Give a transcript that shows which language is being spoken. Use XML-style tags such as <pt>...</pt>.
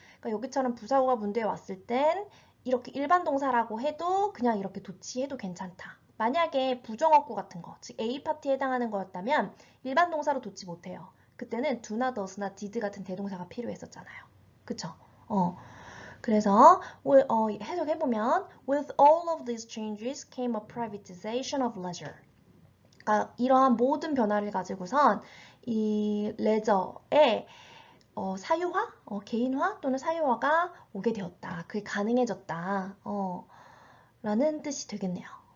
<ko>그러니까 여기처럼 부사구가 문제에 왔을 땐 이렇게 일반 동사라고 해도 그냥 이렇게 도치해도 괜찮다. 만약에 부정어구 같은 거, 즉 A파트에 해당하는 거였다면 일반 동사로 도치 못해요. 그때는 do나 does나 did 같은 대동사가 필요했었잖아요. 그쵸? 그래서 해석해보면</ko> <en>With all of these changes came a privatization of leisure.</en> <ko>그러니까 이러한 모든 변화를 가지고선 이 레저의 사유화, 개인화 또는 사유화가 오게 되었다. 그게 가능해졌다. 라는 뜻이 되겠네요.</ko>